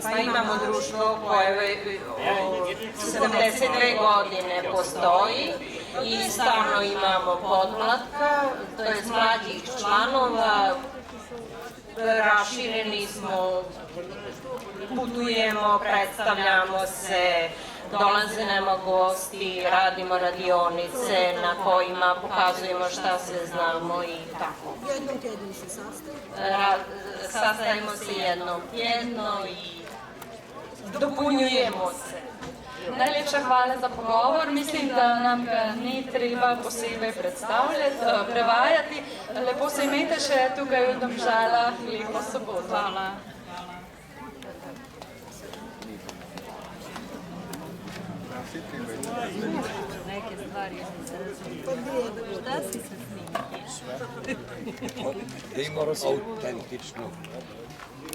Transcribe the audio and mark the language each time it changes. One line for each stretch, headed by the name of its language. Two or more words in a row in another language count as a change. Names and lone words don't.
Croatian: Pa imamo društvo koje 72 godine postoji i stalno imamo podmlatka, to je mlađih članova, rašireni smo, putujemo, predstavljamo se, dolaze nama gosti, radimo radionice na kojima pokazujemo šta sve znamo i tako. Jednom tjedno se sastajemo? Sastajemo se jednom tjedno i dopunjujemo se.
Slovenian: Najlepša hvala za pogovor. Mislim, da nam ga ni treba posebej prevajati. Lepo se imejte še tukaj v Domžalah. Lepo soboto. Hvala.
Croatian: Neke stvari se šta si se snimao? Da ima autentično.